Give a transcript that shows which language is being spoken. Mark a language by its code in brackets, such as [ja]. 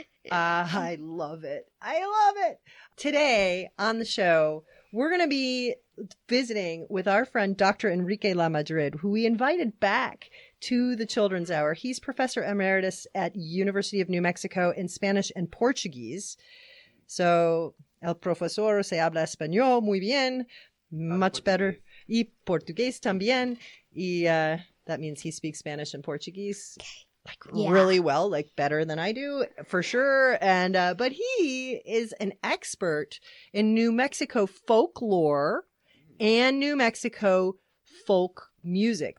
[en] I love it. I love it. Today on the show, we're going to be visiting with our friend Dr. Enrique LaMadrid, who we invited back to the Children's Hour. He's Professor Emeritus at University of New Mexico in Spanish and Portuguese. [es] So, el profesor se habla español muy bien, [en] much better, [es] y portugués también. [en] Y that means he speaks Spanish and Portuguese really well, like better than I do, for sure. And but he is an expert in New Mexico folklore and New Mexico folk music.